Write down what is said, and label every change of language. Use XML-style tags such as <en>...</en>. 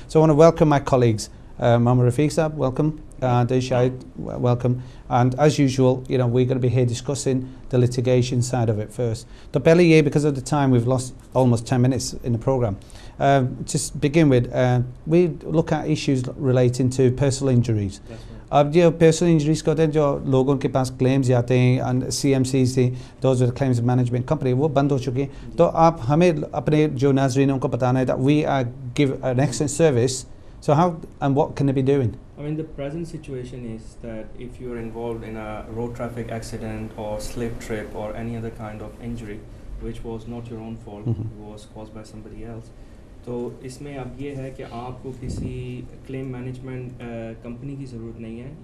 <en>So I want to welcome my colleagues. Mohammed Rafiq sahab, welcome. SYED, welcome. And as usual, you know, we're going to be here discussing the litigation side of it first. So Pele, yeah, because of the time, we've lost almost 10 minutes in the program. Just begin with, we look at issues relating to personal injuries.</en> <hi>अब जो personal injuries को होते हैं, जो लोगों के पास claims आते हैं, and CMCs थी,</hi> <en>those are the claims management company,</en> <hi>वो बंद हो चुकी हैं. तो आप हमें अपने जो नाज़रीन उनको बताना है</hi> <en>that we give an excellent service. So how and what can they be doing? I mean, the present situation is that if you're involved in a road traffic accident or slip trip or any other kind of injury which was not your own fault, was caused by somebody else,</en> <hi>तो इसमें अब ये है कि आपको किसी claim management company की ज़रूरत नहीं है.</hi>